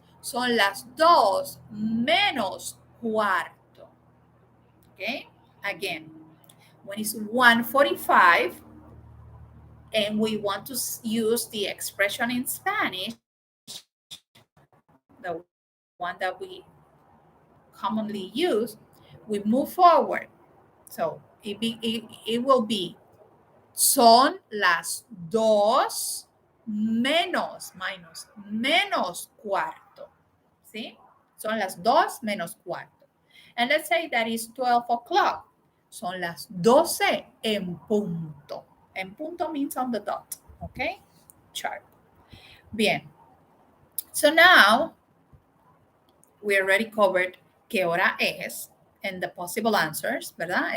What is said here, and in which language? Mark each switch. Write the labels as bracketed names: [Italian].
[Spanish] Son las dos menos cuarto. [English] Okay? Again, when it's 1:45 and we want to use the expression in Spanish, the one that we commonly use, we move forward. So it will be [Spanish] son las dos menos, menos cuarto. ¿Sí? Son las dos menos cuarto. [English] And let's say that is 12 o'clock. [Spanish] Son las 12 en punto. En punto [English] means on the dot. Okay? Sharp. [Spanish] Bien. [English] So now we already covered [Spanish] qué hora es [English] and the possible answers, [Spanish] ¿verdad?